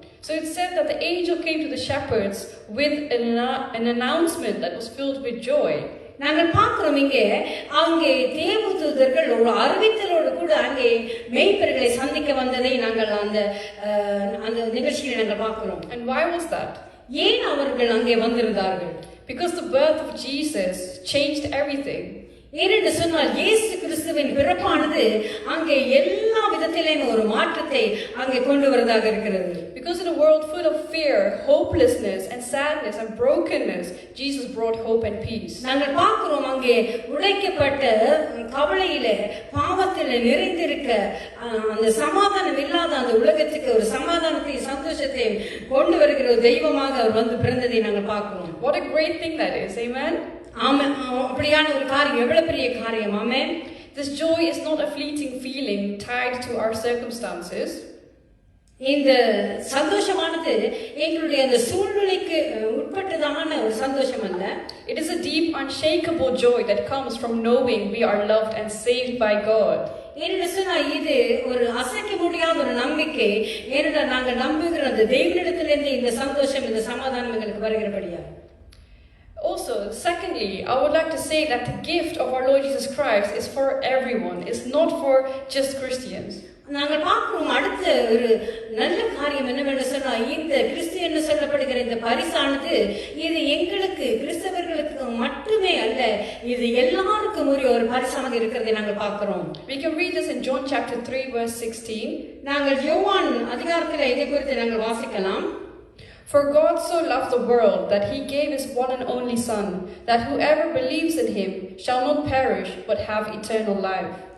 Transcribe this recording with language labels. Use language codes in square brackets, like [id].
[en] So it said that the angel came to the shepherds with an announcement that was filled with joy. [ta] நாங்கள் பார்க்கிறோம் அங்கே தேவதூதர்கள் ஒரு அறிவித்தலோடு கூட அங்கே மேய்ப்பர்களை சந்திக்க வந்ததை நாங்கள் அந்த நிகழ்ச்சியை நாங்கள் பார்க்கிறோம். [en] And why was that? [ta] ஏன் அவர்கள் அங்கே வந்திருந்தார்கள்? [en] Because the birth of Jesus changed everything. [ta] ஏனென்று சொன்னால் இயேசு கிறிஸ்துவின் பிறப்பானது அங்கே எல்லா விதத்திலேயும் ஒரு மாற்றத்தை அங்கே கொண்டு வரதாக இருக்கிறது. [en] Because in a world full of fear, hopelessness and sadness and brokenness, Jesus brought hope and peace. [ta] நாங்கள் பார்க்கிறோம் அங்கே உடைக்கப்பட்ட கவலையிலே பாவத்திலே நிறைந்திருக்க அந்த சமாதானம் இல்லாத அந்த உலகத்துக்கு ஒரு சமாதானத்தையும் சந்தோஷத்தையும் கொண்டு வருகிற ஒரு தெய்வமாக அவர் வந்து பிறந்ததை நாங்கள் பார்க்கிறோம். [en] What a great thing that is, amen? [ta] ஆமென். அப்படியான ஒரு காரியம், எவ்வளவு பெரிய காரியம். ஆமென். [en] This joy is not a fleeting feeling tied to our circumstances. [ta] இந்த சந்தோஷமானது எங்களுடைய அந்த சூழ்நிலைக்கு உட்பட்டதான ஒரு சந்தோஷம் அல்ல. [en] It is a deep, unshakable joy that comes from knowing we are loved and saved by God. [ta] ஏனென்று சொன்னால் இது ஒரு அசைக்க முடியாத ஒரு நம்பிக்கை. ஏனென்றால் நாங்கள் நம்புகிற அந்த தெய்வனிடத்திலிருந்து இந்த சந்தோஷம், இந்த சமாதானம் எங்களுக்கு வருகிறபடியா. [en] Also, secondly, I would like to say that the gift of our Lord Jesus Christ is for everyone. It's not for just Christians. [ta] நாங்கள் பார்க்கிறோம் அடுத்த ஒரு நல்ல காரியம் என்னவென்று சொன்னால், இந்த கிறிஸ்து என்று சொல்லப்படுகிற இந்த பரிசானது இது எங்களுக்கு கிறிஸ்தவர்களுக்கு மட்டுமே அல்ல, இது எல்லாருக்கும் ஒரு பரிசாக இருக்கிறதை நாங்கள் பார்க்கிறோம். [en] We can read this in John chapter 3 verse 16. [ta] நாங்கள் யோவான் அதிகாரத்தில் இதை குறித்து நாங்கள் வாசிக்கலாம். [en] For God so loved the world that he gave his one and only Son, that whoever believes in him shall not perish but have eternal life.